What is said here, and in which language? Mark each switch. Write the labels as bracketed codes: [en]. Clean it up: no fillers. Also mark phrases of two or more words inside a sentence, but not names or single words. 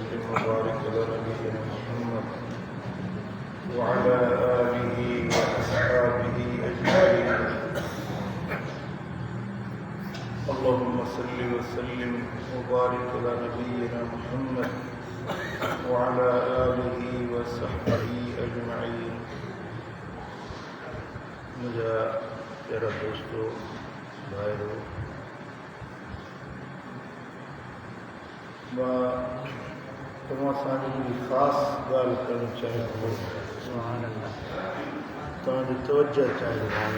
[ar] وبارك على نبينا محمد وعلى آله وأصحابه أجمعين. اللهم صل وسلم وبارك على نبينا محمد وعلى آله وصحبه أجمعين. [sd] मुझे प्यारा दोस्तों भाइयों, मां तव्हां सां हिकिड़ी ख़ासि ॻाल्हि करणु चाहियां थो. तव्हांजी तवजो चाहियां.